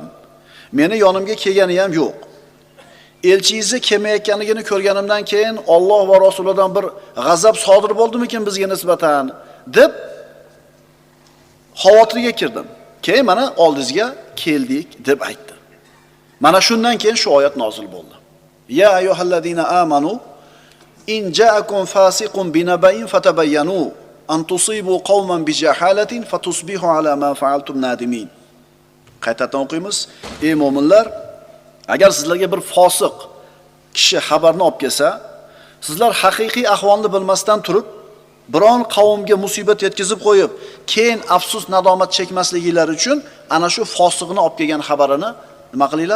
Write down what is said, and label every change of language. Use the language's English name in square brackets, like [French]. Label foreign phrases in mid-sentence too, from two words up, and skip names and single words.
[Uzbek] Meni yonimga kelgani ham yo'q. Elchingizni kelmayotganligini ko'rganimdan keyin Alloh va Rasulidan bir g'azab sodir bo'ldimikin bizga nisbatan deb xavotirga kirdim. Keyin mana oldingizga keldik" deb aytdi. Mana shundan keyin shu oyat nozil bo'ldi. [Arabic] يا أيها الذين آمنوا إن جاءكم فاسق بنبإ فتبينوا أن تصيبوا قوما بجهالة فتصبحوا على ما فعلتم نادمين. [Uzbek] Qaytadan o'qiymiz. Ey mu'minlar, agar sizlarga bir fosiq kishi xabarni olib kelsa, sizlar haqiqiy ahvolni bilmasdan turib, biron qavmga musibat yetkazib qo'yib, keyin afsus nadomat chekmasliklari uchun ana shu fosiqni olib kelgan xabarini nima qilinglar?